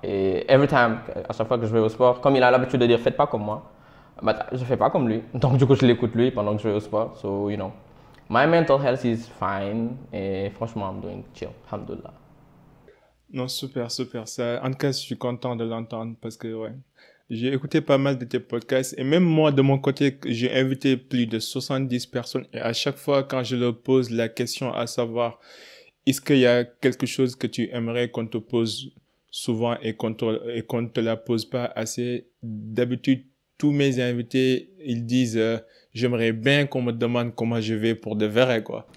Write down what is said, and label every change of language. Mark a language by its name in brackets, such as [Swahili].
[French] Et [English] every time, [French] à chaque fois que je vais au sport, comme il a l'habitude de dire, faites pas comme moi. But je fais pas comme lui. Donc, du coup, je l'écoute lui pendant que je vais au sport. [English] So, my mental health is fine. [French] Et franchement, [English] I'm doing chill. [Arabic] Alhamdulillah. [French] Non, super. Ça, en tout cas, je suis content de l'entendre parce que, ouais, j'ai écouté pas mal de tes podcasts et même moi, de mon côté, j'ai invité plus de 70 personnes et à chaque fois, quand je leur pose la question à savoir, est-ce qu'il y a quelque chose que tu aimerais qu'on te pose souvent et qu'on te la pose pas assez, d'habitude, tous mes invités, ils disent j'aimerais bien qu'on me demande comment je vais pour de vrai, quoi.